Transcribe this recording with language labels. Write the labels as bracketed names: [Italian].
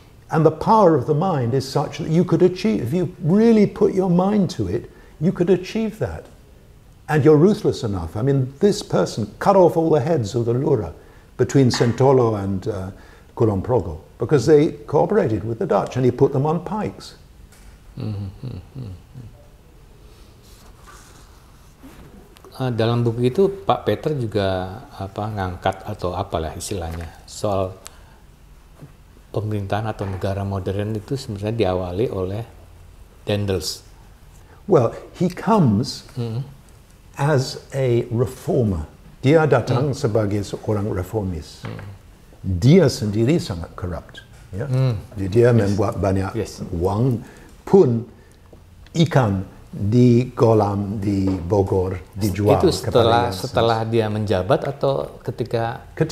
[English] And the power of the mind is such that you could achieve, if you really put your mind to it, you could achieve that. And you're ruthless enough. I mean, this person cut off all the heads of the Lura between Sentolo and Kulon Progo because they cooperated with the Dutch, and he put them on pikes. [Indonesian] Dalam buku itu Pak Peter juga ngangkat atau apalah istilahnya soal pemerintahan atau negara modern itu sebenarnya diawali oleh Daendels. [English] Well, he comes as a reformer. [Indonesian] Dia datang sebagai seorang reformis. Dia sendiri sangat corrupt. Ya? Dia membuat banyak uang pun ikan di kolam di Bogor dijual. Itu setelah dia menjabat atau ketika